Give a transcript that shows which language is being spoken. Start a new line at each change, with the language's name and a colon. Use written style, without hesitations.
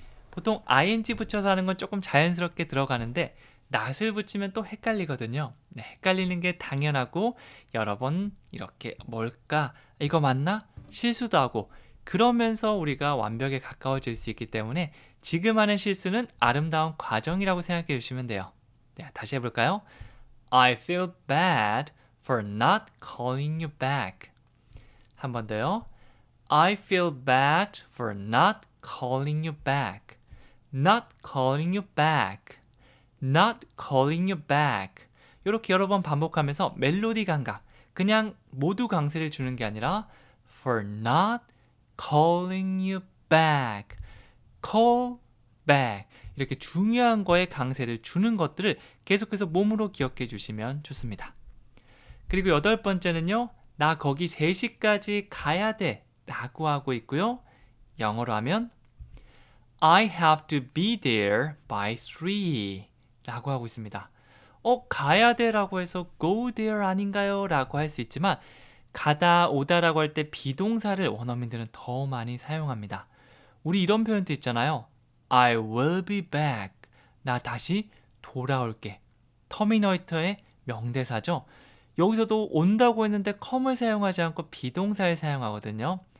Korean: 보통 ing 붙여서 하는 건 조금 자연스럽게 들어가는데 not을 붙이면 또 헷갈리거든요. 네, 헷갈리는 게 당연하고 여러 번 이렇게 뭘까? 이거 맞나? 실수도 하고 그러면서 우리가 완벽에 가까워질 수 있기 때문에 지금 하는 실수는 아름다운 과정이라고 생각해 주시면 돼요. 네, 다시 해볼까요?
English: I feel bad for not calling you back.
Korean: 한 번 더요.
English: I feel bad for not calling you back. Not calling you back. Not calling you back.
Korean: 이렇게 여러 번 반복하면서 멜로디 감각, 그냥 모두 강세를 주는 게 아니라
English: for not calling you back. call back.
Korean: 이렇게 중요한 거에 강세를 주는 것들을 계속해서 몸으로 기억해 주시면 좋습니다. 그리고 8번째는요. 나 거기 3시까지 가야 돼 라고 하고 있고요. 영어로 하면
English: I have to be there by 3
Korean: 라고 하고 있습니다. 가야 돼 라고 해서 go there 아닌가요? 라고 할 수 있지만 가다 오다 라고 할 때 비동사를 원어민들은 더 많이 사용합니다. 우리 이런 표현도 있잖아요.
English: I will be back.
Korean: 나 다시 돌아올게. 터미네이터의 명대사죠. 여기서도 온다고 했는데 come을 사용하지 않고 비동사를 사용하거든요.